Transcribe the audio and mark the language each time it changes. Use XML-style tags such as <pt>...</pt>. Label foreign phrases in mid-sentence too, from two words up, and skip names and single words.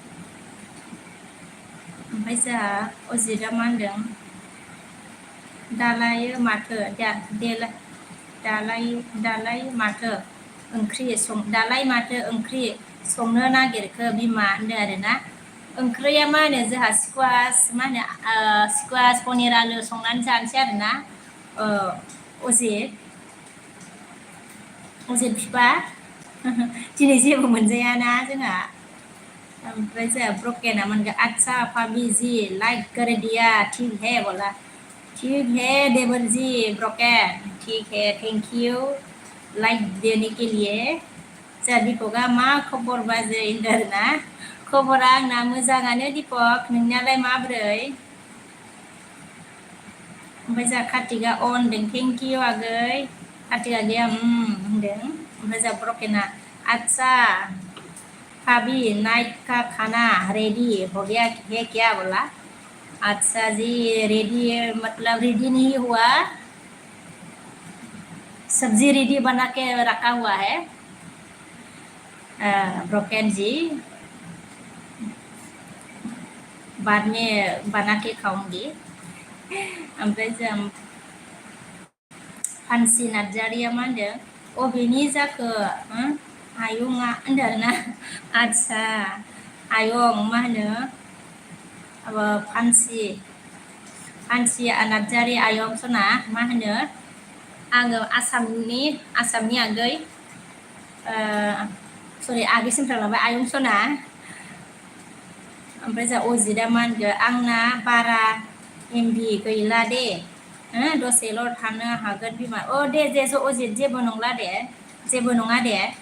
<brx>ओमफ्राय जोंहा अजितआ मा होनदों दालाय माथो ओंख्रि संनो नागिरखो बिमा होनदों आरोना ओंख्रिया मा होनो जोंहा स्कुवास पनिर आलु संनानै जानोसै आरोना अजित बिफा दिनै जेबो मोनजायाना जोंहा ओमफ्राय जोंहा ब्रकेना मोनगोन</brx> <hi>अच्छा भाभी जी लाइक कर दिया ठीक है बोला ठीक है देवर जी ब्रकेन ठीक है थैंक यू लाइक देने के लिए</hi> <brx>जोंहा दीपकआ मा खबर बाजै होनदों आरोना खबरा आंना मोजाङानो दीपक नोंनियालाय माब्रै ओमफ्राय जोंहा कार्तिकआ होनदों</brx> <en>thank you</en> <brx>आगै कार्तिक आगैया होनदों ओमफ्राय जोंहा ब्रकेना</brx> <hi>अच्छा भाभी नाइट का खाना रेडी हो गया है क्या बोला अच्छा जी रेडी मतलब रेडी नहीं हुआ सब्जी रेडी बना के रखा हुआ है ब्रोकेन जी बाद में बना के खाऊंगी</hi> <brx>ओमफ्राय जों फानसि नार्जारिया मा होनदों अबेनि जाखो आयंआ होनदों आरोना आदसा आयं मा होनो फानसि नार्जारि आयं सना मा होनो आङो आसामनि आगै सरि आगैसिम थांलांबाय आयं सना ओमफ्राय जोंहा अजितआ मा होनगोन आंना बारा एमबि गैला दे दसेल' थानो हागोन बिमा दे अजित जेबो नङा दे</brx>